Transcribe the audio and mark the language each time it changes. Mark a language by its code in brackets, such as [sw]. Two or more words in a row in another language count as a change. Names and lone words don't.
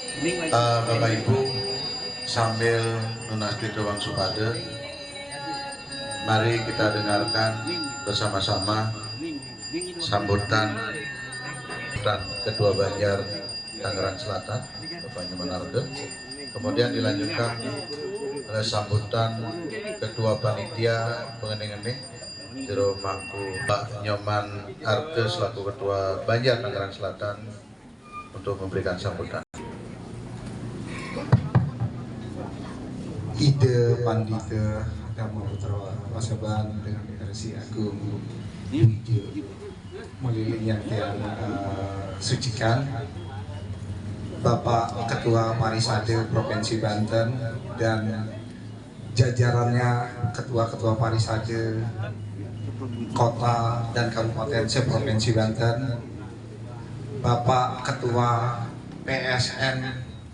[id] Bapak Ibu, sambil lunasti Dewang Supade, mari kita dengarkan bersama-sama sambutan dan Ketua Banjar Tangerang Selatan, Bapak Nyoman. Kemudian dilanjutkan oleh sambutan Ketua Panitia Pengening-ening Jero Mangku Pak Nyoman Arke selaku Ketua Banjar Tangerang Selatan untuk memberikan sambutan. Ide Pandita Dhamma Putra Pasaban dengan Resi Agung Wijo Meliling yang sucikan, Bapak Ketua Parisade Provinsi Banten dan jajarannya Ketua-Ketua Parisade Kota dan Kabupaten se-Provinsi Banten, Bapak Ketua PSN